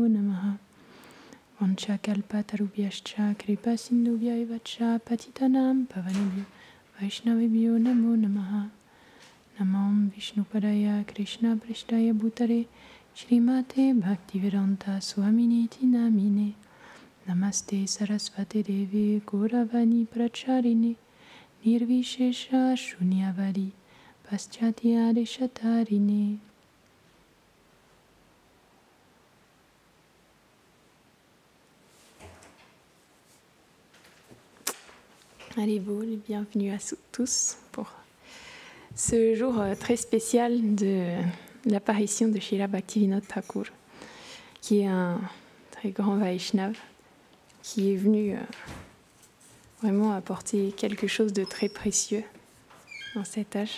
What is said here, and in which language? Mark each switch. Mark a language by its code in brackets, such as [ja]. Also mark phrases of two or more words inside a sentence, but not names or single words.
[sa] Namaha Vancha Kalpatarubhyascha Kripa Sindhubhya Evacha Patitanam Pavanebhyo Vaishnavebhyo Namo Namaha Namam Vishnupadaya Krishna Prishtaya Bhutare Shrimate Bhaktivedanta Swaminiti Namine Namaste Sarasvate Devi Gauravani Pracharine Nirvishesha Shunyavadi Paschatya Deshatarine. [fr] Allez, vous, les bienvenus à tous pour ce jour très spécial de l'apparition de Srila Bhaktivinoda Thakur, qui est un très grand Vaishnava, qui est venu vraiment apporter quelque chose de très précieux dans cet âge.